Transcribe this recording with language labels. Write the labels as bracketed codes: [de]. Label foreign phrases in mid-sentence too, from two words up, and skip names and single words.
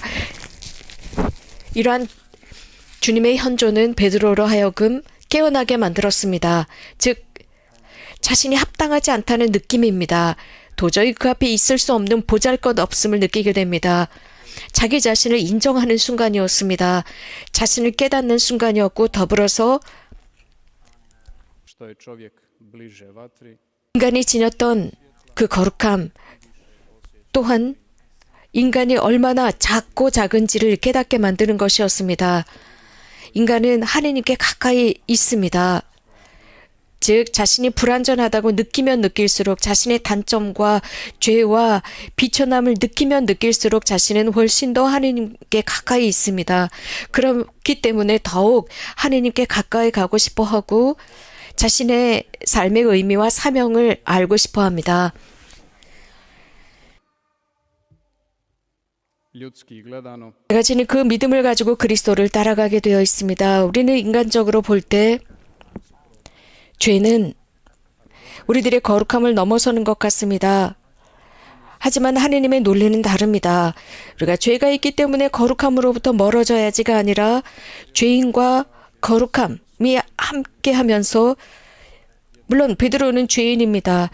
[ko] 이러한 주님의 현존은 베드로로 하여금 깨어나게 만들었습니다. 즉 자신이 합당하지 않다는 느낌입니다. 도저히 그 앞에 있을 수 없는 보잘것없음을 느끼게 됩니다. 자기 자신을 인정하는 순간이었습니다. 자신을 깨닫는 순간이었고, 더불어서 [hr] što je čovjek bliže vatri, [ko] 인간이 지녔던 그 거룩함, 또한 인간이 얼마나 작고 작은지를 깨닫게 만드는 것이었습니다. 인간은 하느님께 가까이 있습니다. 즉 자신이 불완전하다고 느끼면 느낄수록, 자신의 단점과 죄와 비천함을 느끼면 느낄수록 자신은 훨씬 더 하느님께 가까이 있습니다. 그렇기 때문에 더욱 하느님께 가까이 가고 싶어 하고 자신의 삶의 의미와 사명을 알고 싶어 합니다. [hr] ljudski gledano, [ko] 제가 지닌 그 믿음을 가지고 그리스도를 따라가게 되어 있습니다. 우리는 인간적으로 볼 때 죄는 우리들의 거룩함을 넘어서는 것 같습니다. 하지만 하느님의 논리는 다릅니다. 우리가 죄가 있기 때문에 거룩함으로부터 멀어져야지가 아니라 죄인과 거룩함이 함께하면서, 물론 베드로는 죄인입니다.